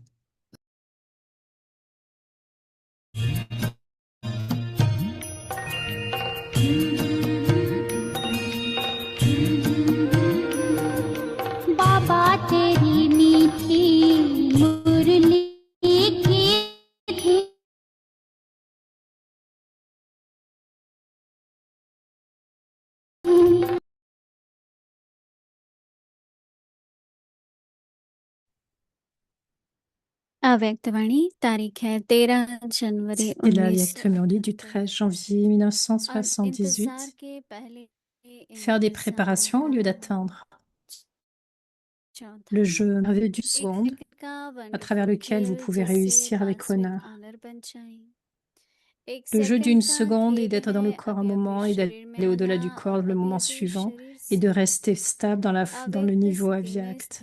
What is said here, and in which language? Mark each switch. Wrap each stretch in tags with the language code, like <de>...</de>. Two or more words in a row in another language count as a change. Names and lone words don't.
<hi>बाबा तेरी मीठी मुरली की धुन अव्यक्तवाणी तारीख है 13 जनवरी</hi> <fr>C'est la Yaktemurli du 1978 13 janvier</fr> <hi>और 1978. इंतजार के पहले</hi> <fr>Faire des préparations au lieu d'attendre. Le jeu merveilleux du seconde, à travers lequel vous pouvez réussir avec honneur. Le jeu d'une seconde est d'être dans le corps un moment et d'aller au-delà du corps le moment suivant et de rester stable dans le niveau avyakt.</fr>